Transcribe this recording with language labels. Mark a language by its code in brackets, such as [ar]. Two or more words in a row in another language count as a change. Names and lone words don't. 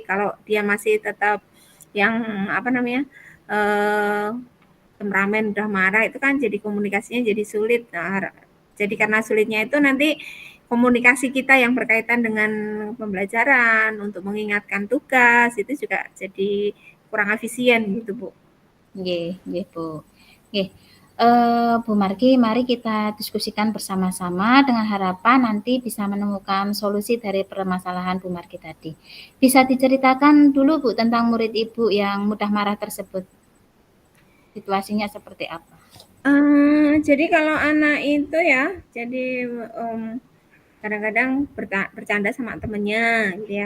[id] Kalau dia masih tetap yang apa namanya eh, temperamen udah marah itu kan jadi komunikasinya jadi sulit. Nah, jadi karena sulitnya itu nanti komunikasi kita yang berkaitan dengan pembelajaran untuk mengingatkan tugas itu juga jadi kurang efisien gitu Bu. [ban] Nggih, nggih, Bu. Nggih. [id] Bu Margi, mari kita diskusikan bersama-sama dengan harapan nanti bisa menemukan solusi dari permasalahan Bu Margi tadi. Bisa diceritakan dulu, Bu, tentang murid Ibu yang mudah marah tersebut. Situasinya seperti apa? Jadi kalau anak itu ya, jadi kadang-kadang bercanda sama temennya gitu ya.